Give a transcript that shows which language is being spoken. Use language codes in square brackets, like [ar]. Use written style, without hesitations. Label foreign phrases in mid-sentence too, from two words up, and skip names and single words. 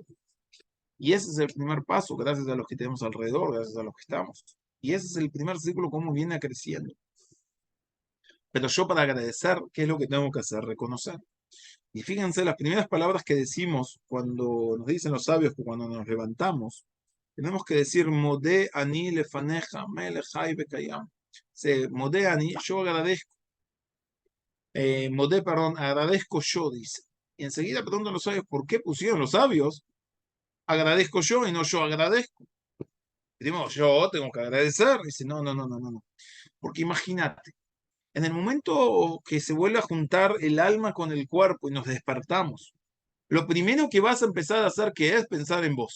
[es] Y ese es el primer paso, gracias a los que tenemos alrededor, gracias a los que estamos. Y ese es el primer ciclo, cómo viene creciendo. Pero yo para agradecer, ¿qué es lo que tengo que hacer? Reconocer. Y fíjense, las primeras palabras que decimos cuando nos dicen los sabios que cuando nos levantamos, tenemos que decir [he] מודה אני לפניך מלך חי וקיים. מודה אני, [es] yo agradezco. Modé, perdón, agradezco yo, dice. Y enseguida preguntan los sabios, ¿por qué pusieron los sabios? Agradezco yo y no yo agradezco. Primero, yo tengo que agradecer. Dice, no, no, no, no, no. Porque imagínate, en el momento que se vuelve a juntar el alma con el cuerpo y nos despertamos, lo primero que vas a empezar a hacer que es pensar en vos.